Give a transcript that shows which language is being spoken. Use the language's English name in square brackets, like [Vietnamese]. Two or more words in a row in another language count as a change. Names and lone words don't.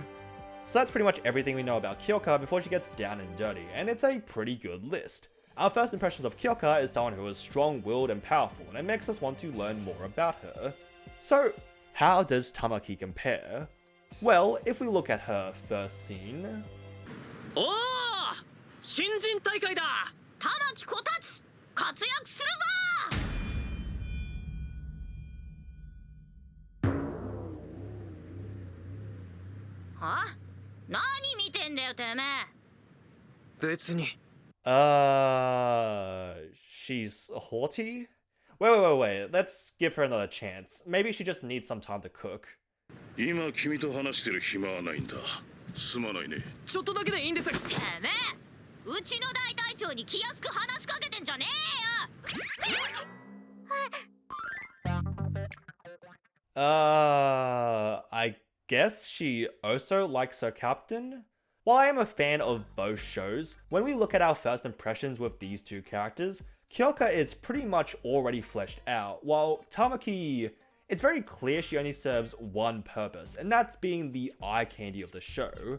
[English] So that's pretty much everything we know about Kyouka before she gets down and dirty, and it's a pretty good list. Our first impressions of Kyouka is someone who is strong-willed and powerful, and it makes us want to learn more about her. So, how does Tamaki compare? Well, if we look at her first scene... [Japanese] Oh! 新人大会だ! Tamaki Kotatsu! 活躍するぞ! Huh? 何見てんだよてめ? 別に. [English] She's haughty? Wait, let's give her another chance. Maybe she just needs some time to cook. [Japanese] 今君と話してる暇はないんだ。すまないね。ちょっとだけでいいんです。てめえ、うちの大隊長に気安く話しかけてんじゃね [English] えよ。I guess she also likes her captain? While I am a fan of both shows, when we look at our first impressions with these two characters, Kyouka is pretty much already fleshed out, while Tamaki, it's very clear she only serves one purpose, and that's being the eye candy of the show.